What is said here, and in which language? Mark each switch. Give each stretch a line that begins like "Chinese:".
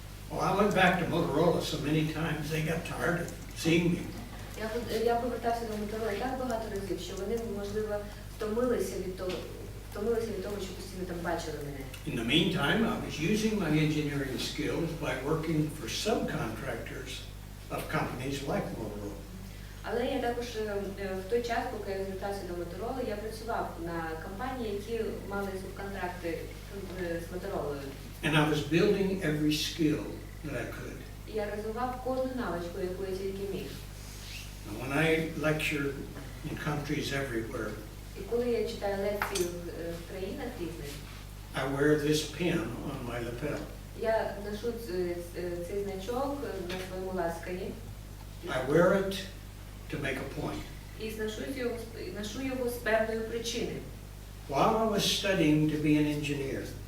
English: Well, I went back to Motorola so many times they got tired of seeing me.
Ukrainian: Я повертався до Моторола так багато разів, що вони, можливо, втомилися від того, що постійно там бачили мене.
English: In the meantime, I was using my engineering skills by working for subcontractors of companies like Motorola.
Ukrainian: Але я також в той час, поки я звертався до Моторола, я працював на компанії, які мали субконтракти з Моторолою.
English: And I was building every skill that I could.
Ukrainian: І я розвивав кожну навичку, яку я тільки міг.
English: And when I lecture in countries everywhere,
Ukrainian: І коли я читаю лекції в країнах різних,
English: I wear this pin on my lapel.
Ukrainian: я ношу цей значок на своєму ласкані.
English: I wear it to make a point.
Ukrainian: І зношу його з певної причини.
English: While I was studying to be an engineer,